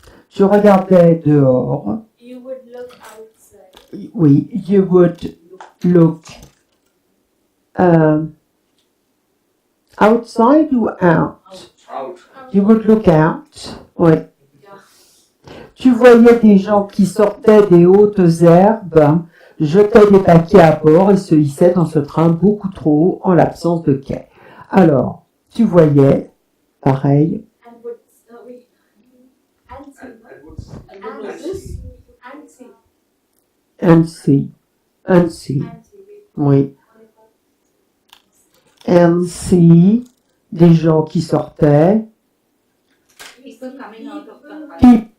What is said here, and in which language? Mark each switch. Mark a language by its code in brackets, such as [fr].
[fr] Je regardais dehors. [en] You would look outside. Oui, you would look outside ou out? Out. You would look out. Oui. [fr] Tu voyais des gens qui sortaient des hautes herbes, jetaient des paquets à bord et se hissaient dans ce train beaucoup trop haut en l'absence de quai. Alors, tu voyais, pareil, [en] And would wait. And see. And see. and see. And see. [fr] Oui. [en] And see, [fr] des gens qui sortaient, [en] People coming out of the car.